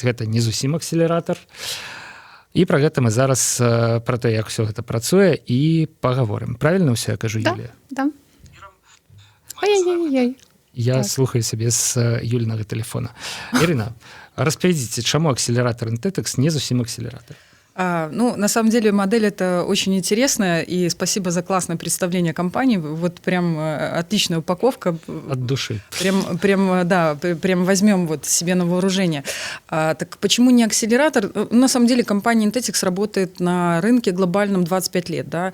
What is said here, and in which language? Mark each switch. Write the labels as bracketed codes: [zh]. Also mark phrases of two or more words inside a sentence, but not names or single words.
[be] Гэта не зусім акселератар. І пра гэта мы зараз, пра то, як усё гэта працуе, і пагаворым. Правільна ўсё я кажу, Юлія? Да. Ай-яй-яй-яй. Я слухаю сябе з Юлінага тэлефона. Ірына, распавядзіце, чаму акселератор Intetex не зусім акселератор? [ru] На самом деле модель это очень интересная, и спасибо за классное представление компании. Вот прям отличная упаковка. От души. Прям возьмем вот себе на вооружение. Так почему не акселератор? На самом деле компания Intetex работает на рынке глобальном 25 лет. Да?